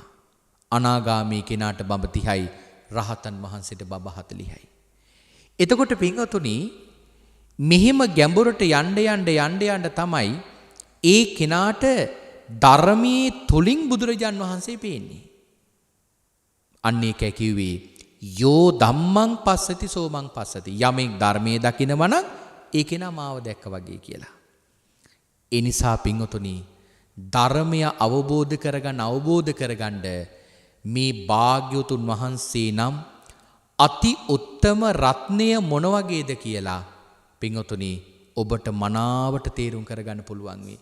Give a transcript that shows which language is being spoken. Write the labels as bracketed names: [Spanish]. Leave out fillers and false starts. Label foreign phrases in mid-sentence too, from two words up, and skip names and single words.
[Sinhala] අනාගාමී කෙනාට බඹ 30යි, රහතන් වහන්සේට බඹ 40යි. එතකොට පින්වතුනි මෙහිම ගැඹුරට යන්න තමයි ඒ කෙනාට ධර්මයේ තුලින් බුදුරජාන් වහන්සේ පේන්නේ. අන්න ඒකයි කිව්වේ [Pali] යෝ ධම්මං පස්සති සෝමං පස්සති. [Sinhala] යමෙක් ධර්මයේ දකිනවා නම් ඒ කෙනා මාව දැක්ක වගේ කියලා. ඒ නිසා පින්වතුනි ධර්මය අවබෝධ කරගන්න මේ භාග්‍යවතුන් වහන්සේ නම් අති උත්තම රත්නය මොන වගේද කියලා පින්වතුනි ඔබට මනාවට තේරුම් කරගන්න පුළුවන් වෙයි.